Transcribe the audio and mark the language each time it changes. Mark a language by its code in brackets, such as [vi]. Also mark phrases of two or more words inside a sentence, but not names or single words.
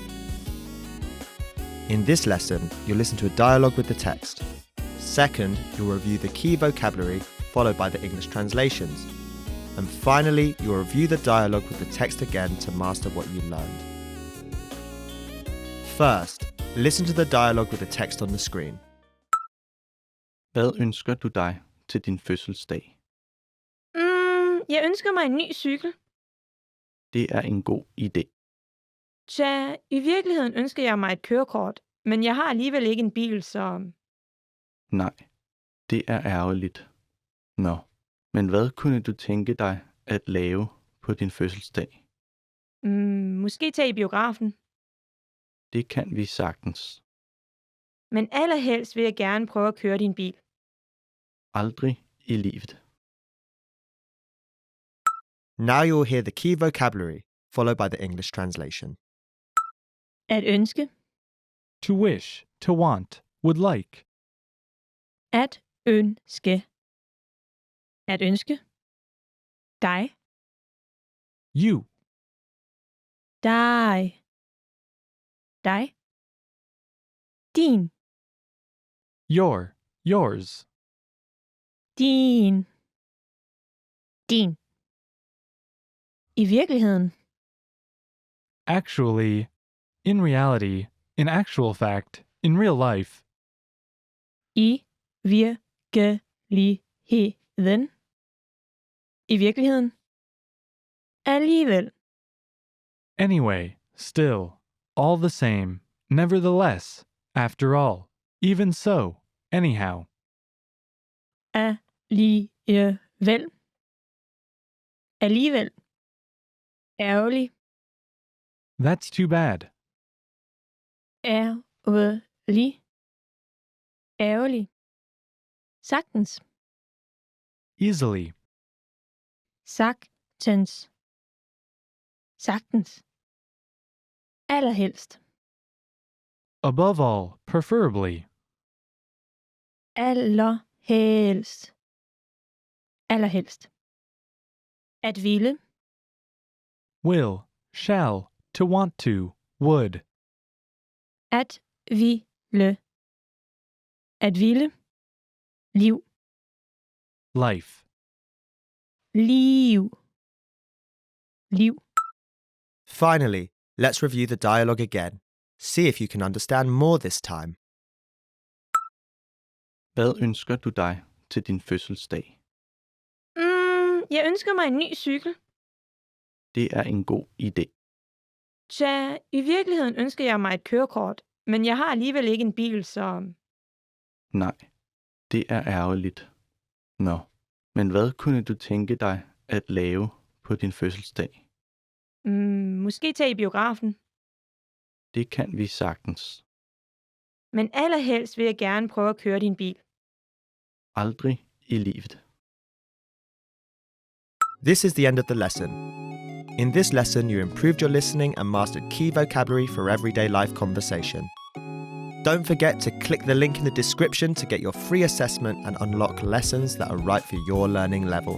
[en] In this lesson, you'll listen to a dialogue with the text. Second, you'll review the key vocabulary, followed by the English translations. And finally, you'll review the dialogue with the text again to master what you learned. First, listen to the dialogue with the text on the screen. [da] Hvad ønsker du dig til din fødselsdag? Jeg ønsker mig en ny cykel. Det er en god idé. Tja, i virkeligheden ønsker jeg mig et kørekort, men jeg har alligevel ikke en bil, så... Nej, det er ærgerligt. Nå, men hvad kunne du tænke dig at lave på din fødselsdag? Måske tage i biografen. Det kan vi sagtens. Men allerhelst vil jeg gerne prøve at køre din bil. Aldrig i livet. [en] Now you'll hear the key vocabulary, followed by the English translation. [da] At ønske. [en] To wish, to want, would like. [da] At ønske. At ønske. Dig. [en] You, [da] Dig. Dig. Din. [en] yours. [da] Din. Din. I virkeligheden. [en] Actually, in reality, in actual fact, in real life. [da] I virkeligheden. I virkeligheden. Alligevel. [en] Anyway, still, all the same, nevertheless, after all, even so, anyhow. [da] Alligevel. Alligevel. Ærgerlig. [en] That's too bad. [da] Ærgerlig. Ærgerlig. Sagtens. [en] Easily. [da] Sagtens. Sagtens. Allerhelst. [en] Above all, preferably. [da] Allerhelst. Allerhelst. At ville. [en] Will, shall, to want to, would. [da] At ville. At ville. Liv. [en] Life. [da] Liv. Liv. [en] Finally, let's review the dialogue again. See if you can understand more this time. [da] Hvad ønsker du dig til din fødselsdag? Jeg ønsker mig en ny cykel. Det er en god idé. Tja, i virkeligheden ønsker jeg mig et kørekort, men jeg har alligevel ikke en bil, så... Nej, Det er ærgerligt. Nå, men hvad kunne du tænke dig at lave på din fødselsdag? Måske tage i biografen. Det kan vi sagtens. Men allerhelst vil jeg gerne prøve at køre din bil. Aldrig i livet. [en] This is the end of the lesson. In this lesson, you improved your listening and mastered key vocabulary for everyday life conversation. Don't forget to click the link in the description to get your free assessment and unlock lessons that are right for your learning level.